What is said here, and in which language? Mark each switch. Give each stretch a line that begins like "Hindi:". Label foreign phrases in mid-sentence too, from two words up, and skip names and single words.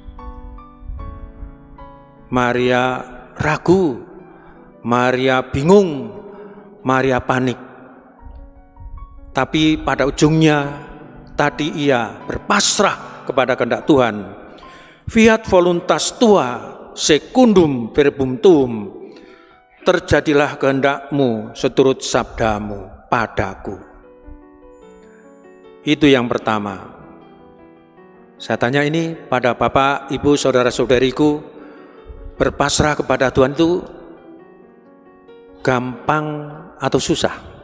Indonesian: Maria ragu, Maria bingung, Maria panik. Tapi pada ujungnya tadi ia berpasrah kepada kehendak Tuhan.
Latin: Fiat voluntas tua secundum verbum tuum.
Indonesian: Terjadilah kehendakmu seturut sabdamu padaku. Itu yang pertama. Saya tanya ini pada Bapak, Ibu, saudara-saudariku, berpasrah kepada Tuhan itu gampang atau susah?